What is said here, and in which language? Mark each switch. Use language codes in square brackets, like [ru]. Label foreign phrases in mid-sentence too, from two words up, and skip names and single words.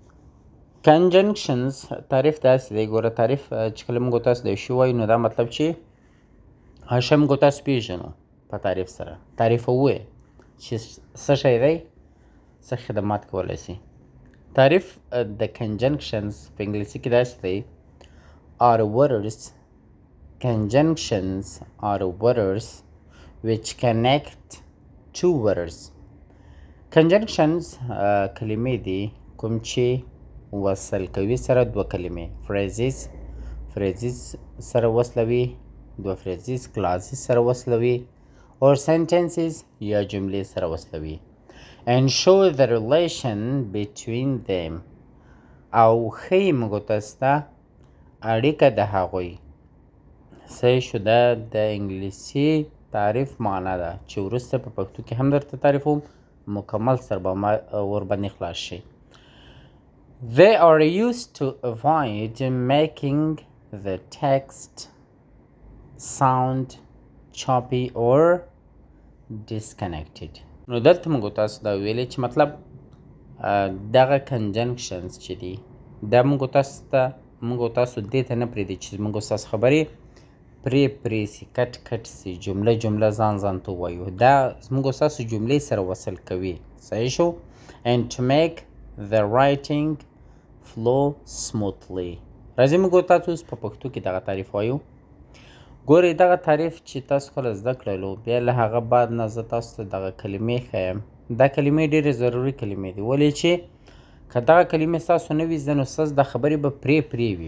[ps] کنجنکشنز تعریف داسې دی. ګوره، تعریف چې کله موږ تاسو د یو شي وایو، نو دا مطلب چې هغه شی موږ تاسو پیژنو په تعریف سره. تعریف ووایه چې څه شی دی، څه خدمات کولی شي. تعریف د کنجنکشنز په انګلیسي کې داسې دی: [en] are words. Conjunctions are words which connect two words. [ps] Conjunctions کلمې دي کوم چې وصل کوي سره دوه کلمې. phrases سره وصلوي، دوه [en] phrases clauses [ps] سره وصلوي، [en] or sentences [ps] یا جملې سره وصلوي. [en] and show the relation between them [ps] او ښیي موږ تاسو ته اړیکه د هغوی. صحیح شو؟ دا د انګلیسي تعریف معنا ده چې وروسته په پښتو کې هم درته تعریفوم، مکمل سر به ورباندې خلاص شي. [en] They are used to avoid making the text sound choppy or disconnected. [ps] نو دلته موږ تاسو دا ویلې چې مطلب دغه کنجنکشنز چې دي دا موږ تاسو دې ته نه پرېږدي چې موږ ستاسو خبرې پرې سي، کټ سي، جمله ځان ته ووایو. دا موږ ستاسو جملې سره وصل کوي. صحیح شو؟ [en] and to make the writing flow smoothly. [ps] راځئ موږ تاسو په پښتو کې دغه تعریف وایو. ګورئ، دغه تعریف چې تاسو کله زده کړلو، بیا له هغه بعد نه زه تاسو ته دغه کلمې ښیم. دا کلمې ډېرې ضروري کلمې دي، ولې چې که دغه کلمې ستاسو نه وي زده، نو ستاسو د خبرې به پرې وي.